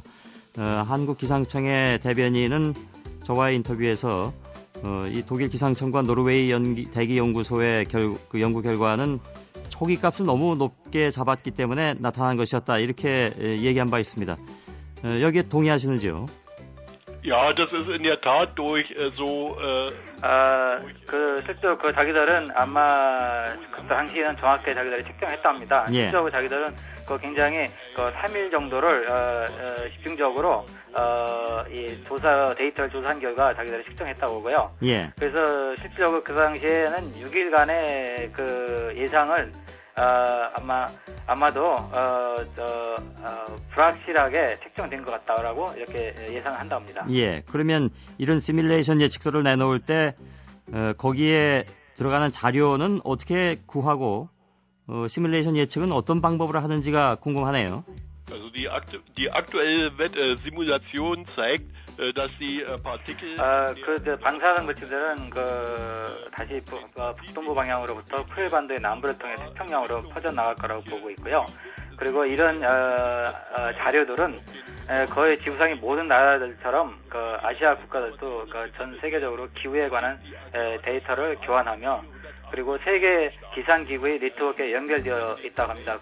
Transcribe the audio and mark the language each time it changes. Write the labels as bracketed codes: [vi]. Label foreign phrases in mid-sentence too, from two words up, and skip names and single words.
[ko] 한국 기상청의 대변인은 저와의 인터뷰에서 이 독일 기상청과 노르웨이 대기연구소의 그 연구 결과는 초기 값을 너무 높게 잡았기 때문에 나타난 것이었다 이렇게 얘기한 바 있습니다. 여기에 동의하시는지요? [de] Ja, das ist in der Tat durch so. [ko] 실제로 자기들은 아마 그 당시에는 정확하게 자기들이 측정했답니다. 예. 실제로 자기들은 굉장히 3일 정도를 집중적으로 이 데이터를 조사한 결과 자기들이 측정했다고 보고요. 예. 그래서 실질적으로 그 당시에는 6일간의 그 예상을 아마도 불확실하게 책정된 것 같다라고 이렇게 예상을 한다 합니다. 예, 그러면 이런 시뮬레이션 예측서를 내놓을 때 거기에 들어가는 자료는 어떻게 구하고 시뮬레이션 예측은 어떤 방법으로 하는지가 궁금하네요. [de] Also die aktuelle Simulation zeigt, dass die Partikel [ko] 방사능 물질들은 다시 북동부 방향으로부터 풀반도의 남부를 통해 태평양으로 퍼져 나갈 거라고 보고 있고요. 그리고 이런 자료들은 거의 지구상의 모든 나라들처럼 아시아 국가들도 전 세계적으로 기후에 관한 데이터를 교환하며 그리고 세계 기상기구의 네트워크에 연결되어 있다고 합니다.